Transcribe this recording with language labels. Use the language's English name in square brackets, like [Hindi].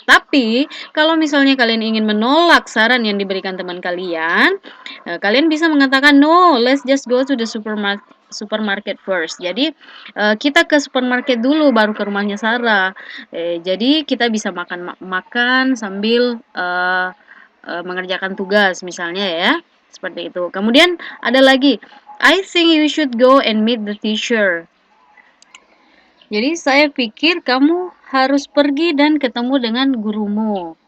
[Indonesian] Tapi, kalau misalnya kalian ingin menolak saran yang diberikan teman kalian, kalian bisa mengatakan, [English] no, let's just go to the supermarket first. [Indonesian] Jadi, kita ke supermarket dulu, baru ke rumahnya Sarah. Jadi, kita bisa makan sambil mengerjakan tugas misalnya ya, seperti itu. Kemudian ada lagi, [English] I think you should go and meet the teacher. [Indonesian] Jadi saya pikir kamu harus pergi dan ketemu dengan gurumu.